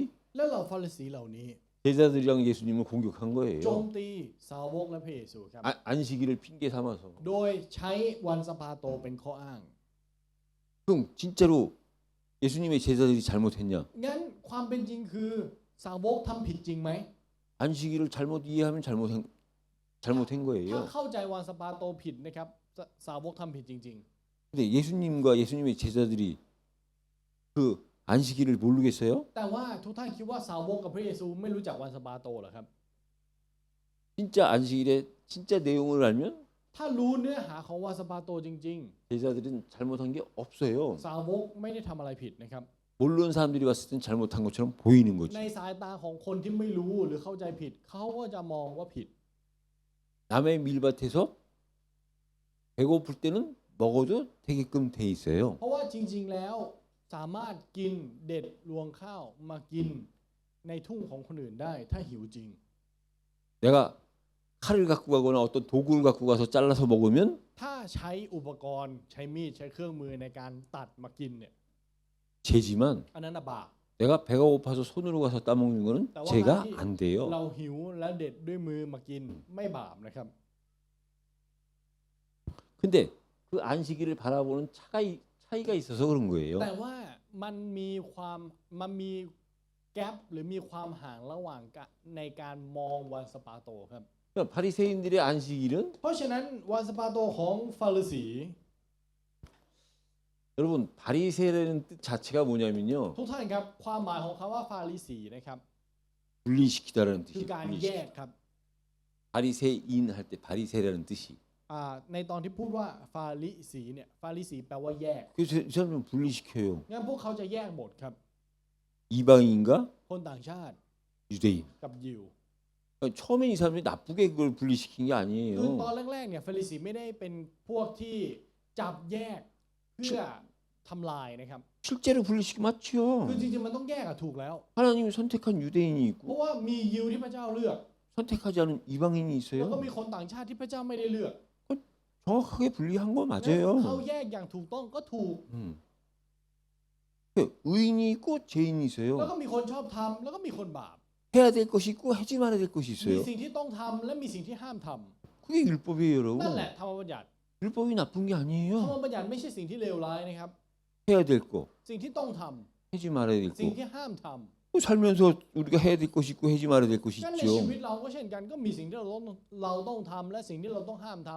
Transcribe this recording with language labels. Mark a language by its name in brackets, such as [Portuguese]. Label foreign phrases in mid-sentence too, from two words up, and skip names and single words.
[Thai] แล้วเราฟาริสีเหล่านี้ [Korean] 제자들이랑 예수님을 공격한 [Thai] โจม [Korean] 거예요. [Thai] ตีสาวกและพระเยซูครับ [Korean] 안식일을 핑계 삼아서. [Thai] โดยใช้วันสปาโตเป็นข้ออ้าง [Korean] 그럼 진짜로 예수님의 제자들이 잘못했냐? [Thai] งั้นความเป็นจริงคือสาวกทำผิดจริงไหม [Korean] 안식일을 잘못 이해하면 잘못한 [Thai] ถ้า [Korean] 거예요. [Thai] เข้าใจวันสปาโตผิดนะครับสาวกทำผิดจริง [Korean] 근데 예수님과 예수님의 제자들이 그 안식일을 모르겠어요? [Thai] ๆ แต่ว่าทุกท่านคิดว่าสาวกกับพระเยซูไม่รู้จักวันสปาโตเหรอครับ [Korean] 진짜 안식일의 진짜 내용을 알면 [Thai] ถ้ารู้เนื้อหาของวันสปาโตจริง [Korean] 제자들은 잘못한 게 없어요. [Thai] ๆ สาวกไม่ได้ทำอะไรผิดนะครับ [Korean] 모르는 사람들이 봤을 땐 잘못한 것처럼 보이는 [Thai] ใน [Korean] 거지. [Thai] สายตาของคนที่ไม่รู้หรือเข้าใจผิด เขาก็จะมองว่าผิด [Korean] 남의 밀밭에서 배고플 때는 먹어도 되게끔 돼 있어요. [Thai] เพราะว่าจริงๆแล้วสามารถกินเด็ดรวงข้าวมากินในทุ่งของคนอื่นได้ถ้าหิวจริง [Korean] 내가 칼을 갖고 가거나 어떤 도구를 갖고 가서 잘라서 먹으면 [Thai] ถ้าใช้อุปกรณ์ใช้มีดใช้เครื่องมือในการตัดมากินเนี่ย [Korean] 죄지만 [Thai] อันนั้นน่ะบาป [Korean] 내가 배가 고파서 손으로 가서 따먹는 거는 죄가 안 돼요. [Thai] เราหิวแล้วเด็ดด้วยมือมากินไม่บาปนะครับ [Korean] 근데 그 안식일을 바라보는 차이가 있어서 그런 거예요. [Thai] แต่ว่ามันมีแกปหรือมีความห่างระหว่างในการมองวันสะปาโตครับ [Korean] 그러니까 바리새인들의 안식일은 [Thai] เพราะฉะนั้นวันสะปาโตของฟาริสี [Korean] 여러분 바리새라는 뜻 자체가 뭐냐면요 [Thai] ทุกท่านครับความหมายของคำว่าฟาริสีนะครับ [Korean] 분리시키다라는 [Thai] คือ [Korean] 뜻이에요. [Thai] การแยก [Korean] 분리시키. [Thai] ครับ [Korean] 바리새인 할 때 바리새라는 뜻이. [Thai] ในตอนที่พูดว่าฟาริสีเนี่ยฟาริสีแปลว่าแยก [Korean] 그래서 이 사람은 분리시켜요. [Thai] งั้นพวกเขาจะแยกหมดครับ [Korean] 이방인과 [Thai] คนต่างชาติ [Korean] 유대인. [Thai] กับยิว [Korean] 그러니까 처음엔 이 사람들이 나쁘게 그걸 분리시킨 게 [Thai] คือ [Korean] 아니에요. [Thai] ตอนแรกๆเนี่ยฟาริสีไม่ได้เป็นพวกที่จับแยกเพื่อทำลายนะครับ [Korean] 실제로 분리시키 [Thai] คือ [Korean] 맞죠. [Thai] จริงๆมันต้องแยกอะถูกแล้ว [Korean] 하나님이 선택한 유대인이 [Thai] เพราะ [Korean] 있고 [Thai] ว่ามียิวที่พระเจ้าเลือก [Korean] 선택하지 않은 이방인이 [Thai] แล้วก็ [Korean] 있어요. [Thai] มีคนต่างชาติที่พระเจ้าไม่ได้เลือก [Korean] 정확하게 분리한 거 [Thai] และ [Korean] 맞아요. [Thai] เขาแยกอย่างถูกต้องก็ถูก [Korean] 의인이 있고 죄인이 [Thai] แล้วก็ [Korean] 있어요. [Thai] มีคนชอบทำแล้วก็มีคนบาป [Korean] 해야 될 것이 있고 하지 말아야 될 것이 [Thai] มี [Korean] 있어요. [Thai] สิ่งที่ต้องทำและมีสิ่งที่ห้ามท [Korean] 그게 율법이에요, [Thai] ำนั่นแห [Korean] 여러분. [Thai] ละธรรมบัญญัติ [Korean] 율법이 나쁜 게 [Thai] ธรรม [Korean] 아니에요. [Thai] บัญญัติไม่ใช่สิ่งที่เลวร้ายนะครับ [Korean] 해야 될 거, [Thai] สิ่งที่ต้องท [Korean] 하지 말아야 될 [Thai] ำสิ่ง [Korean] 거. [Thai] ที่ห้ามท [Korean] 또 살면서 우리가 해야 될 것이 있고 하지 말아야 될 것이 [Thai] ำนั่นใน [Korean] 있죠. [Thai] ชีวิตเราก็เช่นกันก็มีสิ่งที่เราต้องทำและสิ่งที่เราต้องห้ามท